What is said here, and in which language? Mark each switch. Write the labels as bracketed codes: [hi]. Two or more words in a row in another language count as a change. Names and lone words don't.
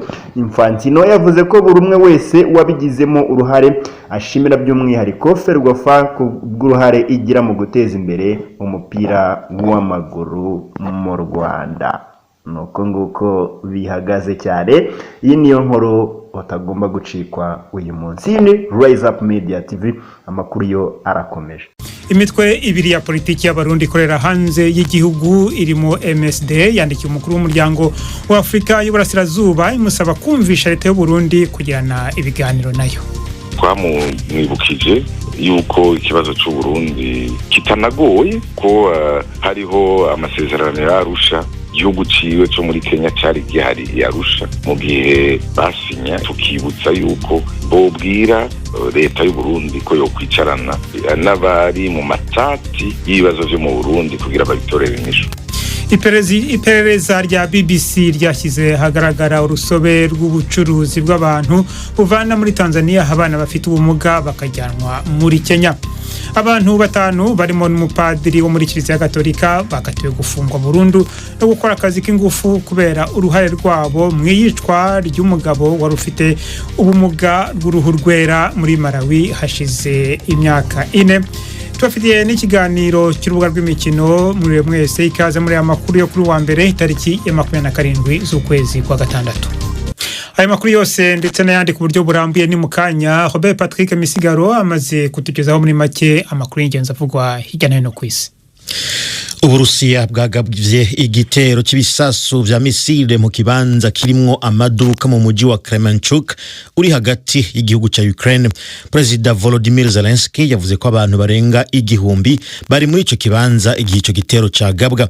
[rw] Infantino yavuze ko buri umwe wese wabigizemo uruhare ashimira by'umwihariko Ferwafa kubw'uruhare igira mu guteza imbere umupira w'amaguru mu Rwanda. Nuko nguko bihagaze cyane. Iyi niyo nkuru utagomba gucikwa uyu munsi. Ni Rise Up Media TV, amakuru yo arakomeje. Imitwe ibiri ya politiki y'abarundi ikorera hanze y'igihugu irimo MSD yandikiye umukuru w'umuryango wa Afrika y'Uburasirazuba imusaba kumvisha leta y'u Burundi kugirana ibiganiro nayo. [rn] Twamwibukije yuko ikibazo cy'u Burundi kitanagoye ko hariho amasezerano yarusha igihugu ciwe cyo muri Kenya cyari gihari yarusha mu gihe basinya, tukibutsa yuko bobwira leta y'u Burundi ko yo kwicarana n'abari mu matati y'ibibazo byo mu Burundi kugira babitorere inyishu. [rw] Iperereza rya BBC ryashyize hagaragara urusobe rw'ubucuruzi bw'abantu buvana muri Tanzania abana bafite ubumuga bakajyanwa muri Kenya. Abantu 5 barimo n'umupadiri wo muri Kiliziya Gatolika bakatiwe gufungwa burundu no gukora akazi k'ingufu kubera uruhare rwabo mu iyicwa ry'umugabo wari ufite ubumuga bw'uruhu rwera muri Malawi hashize imyaka 4. Tubafitiye n'ikiganiro cy'urubuga rw'imikino muri mwese, ikaze muri amakuru yo kuri wa mbere itariki ya 27 z'ukwezi kwa gatandatu. Aya makuru yose ndetse n'ayandi ku buryo burambuye ni mukanya. Robert Patrick Misigaro amaze kutugezaho muri make amakuru y'ingenzi avugwa hirya no hino ku isi. [rn] Uburusiya bwagabye igitero cy'ibisasu vya misile mu kibanza kirimwo amaduka mu muji wa Kremenchuk uri hagati y'igihugu ca Ukraine. President Volodymyr Zelensky yavuze ko abantu barenga 1000 bari muri ico kibanza igihe ico gitero cagabwa.